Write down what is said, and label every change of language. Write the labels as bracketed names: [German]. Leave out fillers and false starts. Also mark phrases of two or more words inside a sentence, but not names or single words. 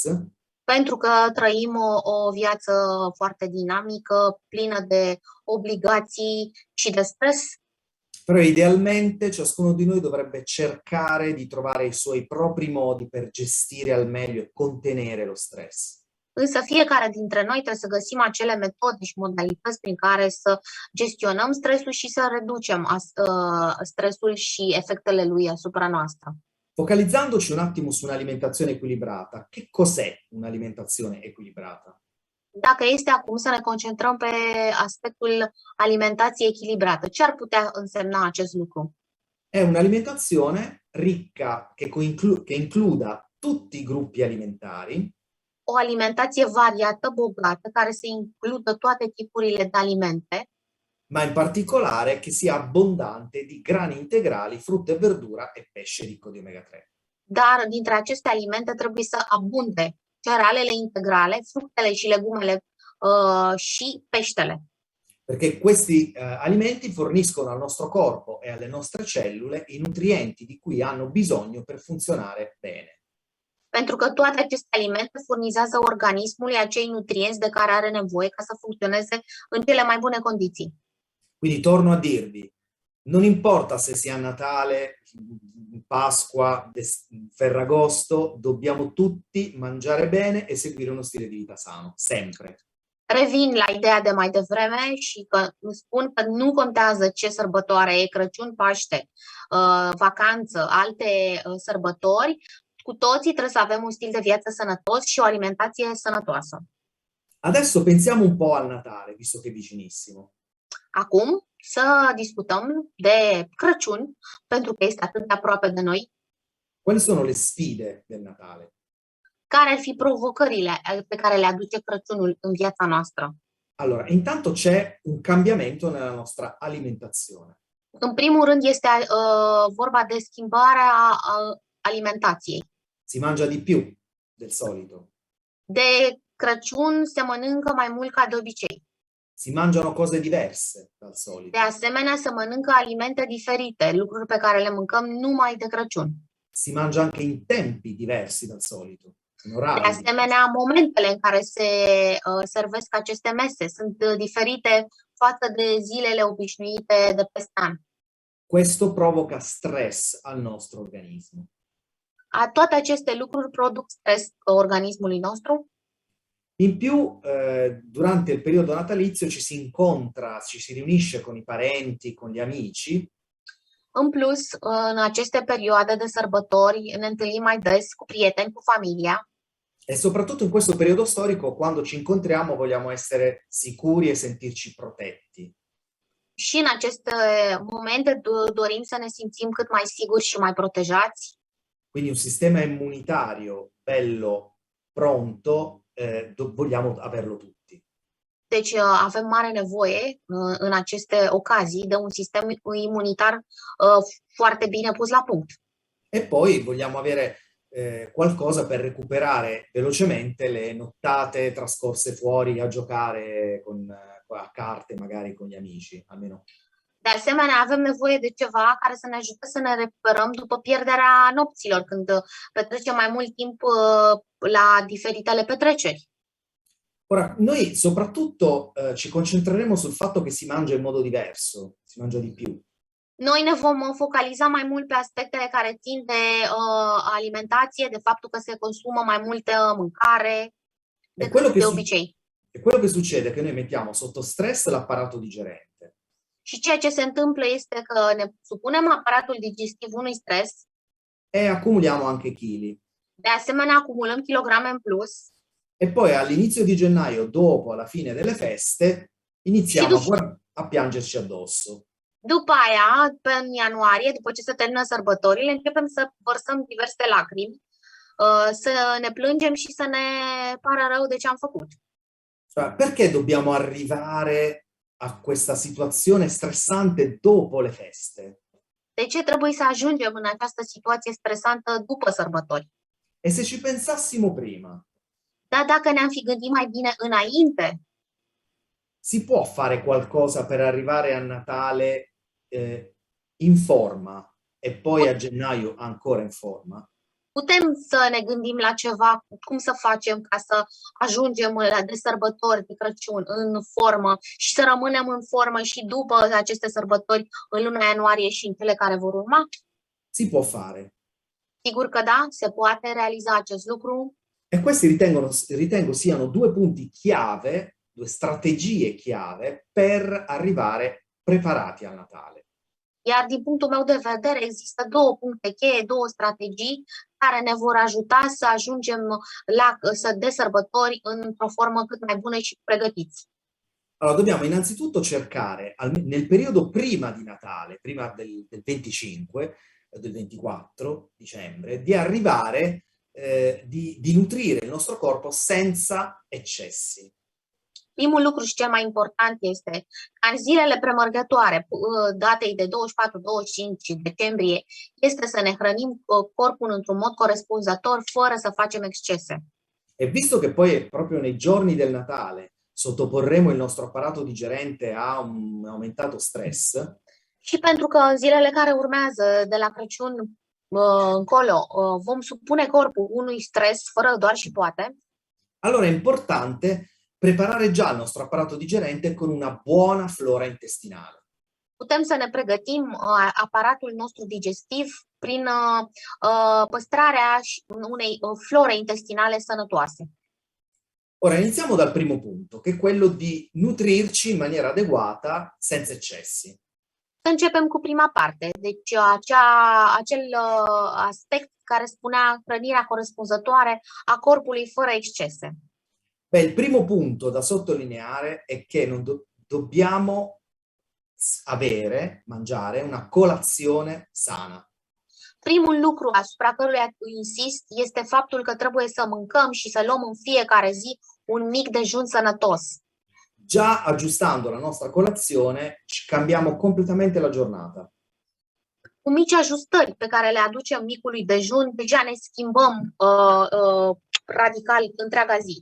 [Romanian] pentru că trăim o viață foarte dinamică, plină de obligații și de stres. [Italian] Però idealmente ciascuno di noi dovrebbe cercare di trovare i suoi propri modi per gestire al meglio e contenere lo stress. [Romanian] Însă fiecare dintre noi trebuie să găsim acele metode și modalități prin care să gestionăm stresul și să reducem stresul și efectele lui asupra noastră. [Italian] Focalizzandoci un attimo su un'alimentazione equilibrata, che cos'è un'alimentazione equilibrata? [Romanian] Dacă este acum să ne concentrăm pe aspectul alimentației echilibrate, ce ar putea însemna acest lucru? [Italian] È un'alimentazione ricca che includa tutti i gruppi alimentari, [Romanian] O alimentație variată, bogată, care să includă toate tipurile de alimente, [Italian] ma in particolare che sia abbondante di grani integrali, frutta e verdura e pesce ricco di omega 3. [Romanian] dar dintre aceste alimente trebuie să abunde cerealele integrale, fructele și legumele și peștele. [Italian] Perché questi alimenti forniscono al nostro corpo e alle nostre cellule i nutrienti di cui hanno bisogno per funzionare bene. [Romanian] Pentru că toate aceste alimente furnizează organismului acei nutrienți de care are nevoie ca să funcționeze în cele mai bune condiții. [Italian] Quindi torno a dirvi, non importa se sia Natale, Pasqua, Ferragosto, dobbiamo tutti mangiare bene e seguire uno stile di vita sano, sempre. [Romanian] Revin la ideea de mai devreme și că spun că nu contează ce sărbătoare e, Crăciun, Paște, vacanță, alte sărbători, cu toții trebuie să avem un stil de viață sănătos și o alimentație sănătoasă. [Italian] Adesso pensiamo un po' al Natale, visto che è vicinissimo. [Romanian] Acum să discutăm de Crăciun, pentru că este atât de aproape de noi. [Italian] Quali sono le sfide del Natale? [Romanian] Care ar fi provocările pe care le aduce Crăciunul în viața noastră? [Italian] Allora, intanto c'è un cambiamento nella nostra alimentazione. [Romanian] În primul rând este vorba de schimbarea alimentației. [Italian] Si mangia di più del solito. [Romanian] De Crăciun se mănâncă mai mult ca de obicei. [Italian] Si mangiano cose diverse dal [Romanian] De [Italian] solito. [Romanian] asemenea, se mănâncă alimente diferite, lucruri pe care le mâncăm numai de Crăciun. [Italian] Si mangia anche in tempi diversi dal solito, in [Romanian] De [Italian] orari. [Romanian] asemenea, momentele în care se servesc aceste mese sunt diferite față de zilele obișnuite de peste an. [Italian] Questo provoca stress al nostro organismo. [Romanian] Toate aceste lucruri produc stres organismului nostru. [Italian] In più, durante il periodo natalizio ci si incontra, ci si riunisce con i parenti, con gli amici, [Romanian] În plus, în aceste perioade de sărbători ne întâlnim mai des cu prieteni, cu familia [Italian] e soprattutto in questo periodo storico, quando ci incontriamo, vogliamo essere sicuri e sentirci protetti. [Romanian] și în aceste momente dorim să ne simțim cât mai siguri și mai protejați. [Italian] Quindi un sistema immunitario bello, pronto, vogliamo averlo tutti. [Romanian] Deci avem mare nevoie în aceste ocazii de un sistem imunitar foarte bine pus la punct. [Italian] E poi vogliamo avere qualcosa per recuperare velocemente le nottate trascorse fuori a giocare a carte magari con gli amici, almeno. [Romanian] De asemenea, avem nevoie de ceva care să ne ajute să ne recuperăm după pierderea nopților, când petrecem mai mult timp la diferitele petreceri. [Italian] Ora, noi soprattutto ci concentreremo sul fatto che si mangia in modo diverso, si mangia di più. [Romanian] Noi ne vom focaliza mai mult pe aspectele care țin de alimentație, de faptul că se consumă mai multă mâncare decât de obicei. [Italian] E quello che succede è che noi mettiamo sotto stress l'apparato digerente. [Romanian] Și ceea ce se întâmplă este că ne supunem aparatul digestiv unui stres. [Italian] E accumuliamo anche chili. [Romanian] De asemenea, acumulăm kilograme în plus. [Italian] E poi all'inizio di gennaio, dopo, alla fine delle feste, iniziamo a piangerci addosso. [Romanian] După aia, în ianuarie, după ce se termină sărbătorile, începem să vărsăm diverse lacrimi, să ne plângem și să ne pară rău de ce am făcut. [Italian] Cioè, perché dobbiamo arrivare a questa situazione stressante dopo le feste? [Romanian] De ce trebuie să ajungem în această situație stresantă după sărbători? [Italian] E se ci pensassimo prima? [Romanian] Dar dacă ne-am fi gândit mai bine înainte, [Italian] si può fare qualcosa per arrivare a Natale in forma e poi a gennaio ancora in forma? [Romanian] putem să ne gândim la ceva, cum să facem ca să ajungem de sărbători de Crăciun în formă și să rămânem în formă și după aceste sărbători în luna ianuarie și în cele care vor urma? [Italian] Si può fare. [Romanian] Sigur că da, se poate realiza acest lucru. [Italian] E questi ritengo siano due punti chiave, due strategie chiave per arrivare preparati al Natale. [Romanian] Iar din punctul meu de vedere există două puncte cheie, două strategii care ne vor ajuta să ajungem de sărbători într-o formă cât mai bună și pregătiți. [Italian] Allora, dobbiamo innanzitutto cercare nel periodo prima di Natale, prima del 25, del 24 dicembre, di arrivare, di nutrire il nostro corpo senza eccessi. [Romanian] Primul lucru și cel mai important este ca în zilele premergătoare, datei de 24-25 decembrie, este să ne hrănim corpul într-un mod corespunzător, fără să facem excese. [Italian] E visto che poi proprio nei giorni del Natale sottoporremo il nostro apparato digerente a un aumentato stress. [Romanian] Și pentru că în zilele care urmează de la Crăciun încolo vom supune corpul unui stres fără doar și poate. [Italian] Allora è importante preparare già il nostro apparato digerente con una buona flora intestinale. [Romanian] Putem să ne pregătim aparatul nostru digestiv prin păstrarea unei flore intestinale sănătoase. [Italian] Ora iniziamo dal primo punto, che è quello di nutrirci in maniera adeguata senza eccessi. [Romanian] Să începem cu prima parte, deci acel aspect care spunea hrănirea corespunzătoare a corpului fără excese. [Italian] Beh, il primo punto da sottolineare è che non dobbiamo mangiare una colazione sana. [Romanian] Primul lucru asupra căruia insist este faptul că trebuie să mâncăm și să luăm în fiecare zi un mic dejun sănătos. [Italian] Già aggiustando la nostra colazione cambiamo completamente la giornata. [Romanian] Cu mici ajustări pe care le aducem micului dejun, deja ne schimbăm radical întreaga zi.